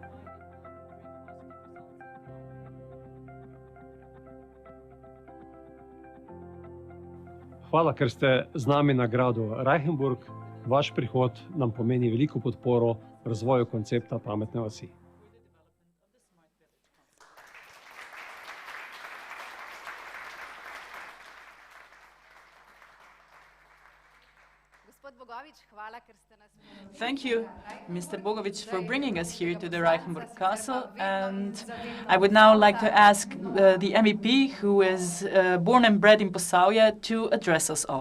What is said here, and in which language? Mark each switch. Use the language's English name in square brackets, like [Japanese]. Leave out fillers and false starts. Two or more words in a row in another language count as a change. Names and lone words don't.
[Slovenian] Hvala, ker ste z nami na gradu Rajhenburg. Vaš prihod nam pomeni veliko podporo razvoju koncepta pametne vasi. [English] Thank you, Mr. Bogovic, for bringing us here to the Rajhenburg Castle. And I would now like to ask the MEP, who is born and bred in Posavje, to address us all.